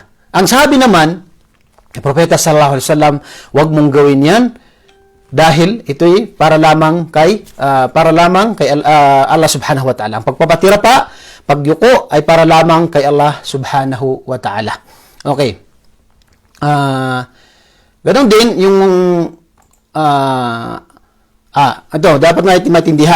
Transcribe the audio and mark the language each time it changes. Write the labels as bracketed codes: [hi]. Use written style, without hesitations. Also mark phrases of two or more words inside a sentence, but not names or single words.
[tl] Ang sabi naman, Propeta [ar] صلى الله عليه وسلم, [tl] wag mong gawin yan. dahil ito'y para lamang kay Allah [ar] سبحانه وتعالى. [tl] Ang pagpapatira pa, pagyuko ay para lamang kay Allah [ar] سبحانه وتعالى. [tl] Okay. Ganon din yung ito dapat natin maintindihan.